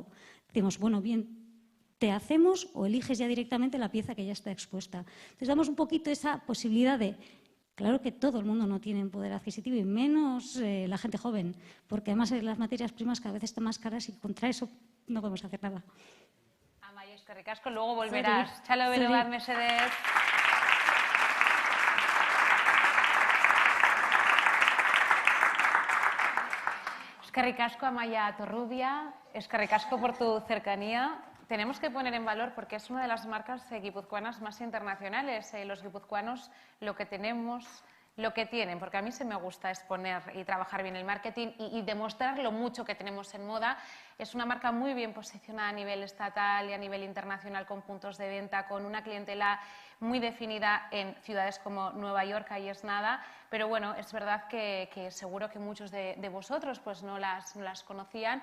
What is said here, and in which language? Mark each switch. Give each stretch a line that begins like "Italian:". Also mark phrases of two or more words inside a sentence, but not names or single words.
Spanish: Decimos, bueno, bien, te hacemos o eliges ya directamente la pieza que ya está expuesta. Entonces damos un poquito esa posibilidad de... Claro que todo el mundo no tiene poder adquisitivo y menos la gente joven. Porque además las materias primas cada vez están más caras y contra eso no podemos hacer nada.
Basque: Eskerrik asko,
Spanish: luego volverás.
Basque: Txalo bero bat, mesedez. Eskerrik asko, Amaia Torrubia. Eskerrik asko
Spanish: por tu cercanía. Tenemos que poner en valor porque es una de las marcas guipuzcoanas más internacionales. Los guipuzcoanos lo que tenemos, lo que tienen, porque a mí se me gusta exponer y trabajar bien el marketing y demostrar lo mucho que tenemos en moda. Es una marca muy bien posicionada a nivel estatal y a nivel internacional con puntos de venta, con una clientela muy definida en ciudades como Nueva York, ahí es nada, pero bueno, es verdad que seguro que muchos de vosotros pues no las conocían.